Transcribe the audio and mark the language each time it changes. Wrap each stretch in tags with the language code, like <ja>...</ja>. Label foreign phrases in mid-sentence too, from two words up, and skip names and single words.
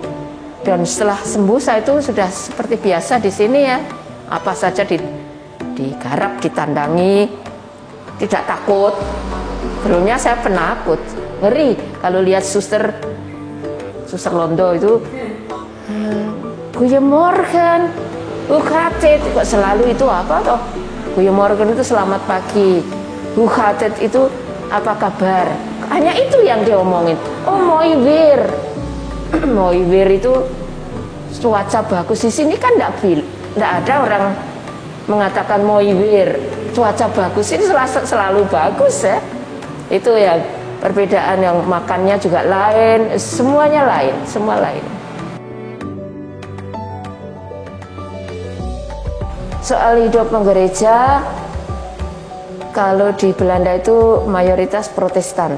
<id>Dan setelah sembuh saya itu sudah seperti biasa di sini ya. Apa saja digarap, ditandangi, tidak takut. Sebelumnya saya penakut, ngeri kalau lihat suster Londo itu.</id> <nl>Goeiemorgen, hoe gaat het?</nl> <id>Kok selalu itu apa toh? Goeiemorgen itu selamat pagi.</id> <nl>Hoe gaat het</nl> <id>itu apa kabar? Hanya itu yang diomongin.</id> <nl>Oh, mooi weer. Mooi weer</nl> <id>itu cuaca bagus. Di sini kan tidak ada orang mengatakan</id> <nl>mooi weer,</nl> <id>cuaca bagus. Ini selalu bagus ya. Itu ya perbedaan, yang makannya juga lain, semuanya lain, semua lain. Soal hidup menggereja, kalau di Belanda itu mayoritas Protestan.</id>